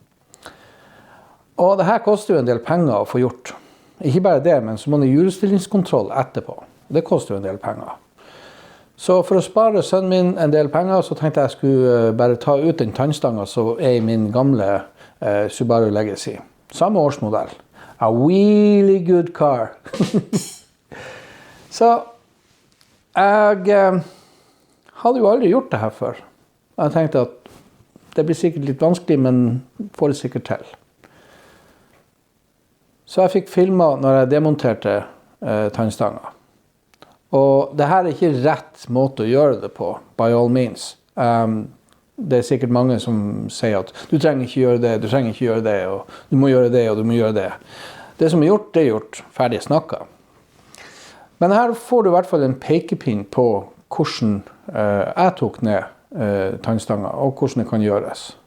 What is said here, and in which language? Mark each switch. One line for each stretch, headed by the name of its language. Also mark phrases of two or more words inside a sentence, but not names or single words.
Norwegian: Og det her koster jo en del penger å få gjort. Ikke bare det, men så må det hjulstillingskontroll etterpå. Det koster jo en del penger. Så for å spare sønnen min en del penger, så tenkte jeg skulle bare ta ut den tannstanga som er i min gamle Subaru Legacy. Samme årsmodell.
English: A really good car.
Norwegian: Så jeg hadde jo aldri gjort det her før. Jeg tenkte at det blir sikkert litt vanskelig, men får det sikkert til. Så jeg fikk filmet når jeg demonterte tannstanga. Og det her er ikke rett måte å gjøre det på,
English: by all means.
Norwegian: Det er sikkert mange som sier at du trenger ikke gjøre det, du trenger ikke gjøre det, og du må gjøre det, og du må gjøre det. Det som er gjort, det er gjort. Ferdig snakket. Men her får du i hvert fall en pekepinn på hvordan jeg tok ned tannstanga, og hvordan det kan gjøres.